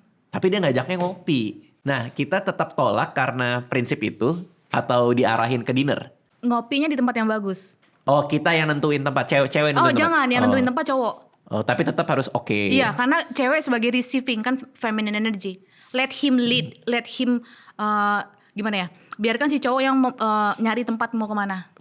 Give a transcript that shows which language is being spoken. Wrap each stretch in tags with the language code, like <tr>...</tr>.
<id>Tapi dia ngajaknya ngopi. Nah, kita tetap tolak karena prinsip itu atau diarahin ke dinner? Ngopinya di tempat yang bagus. Oh, kita yang nentuin tempat, cewek nentuin tempat. Jangan, yang nentuin tempat cowok. Oh, tapi tetap harus oke. Iya, karena cewek sebagai receiving kan</id> <en>feminine energy. Let him lead, let him</en> <id>gimana ya? Biarkan si cowok yang nyari tempat mau kemana.</id>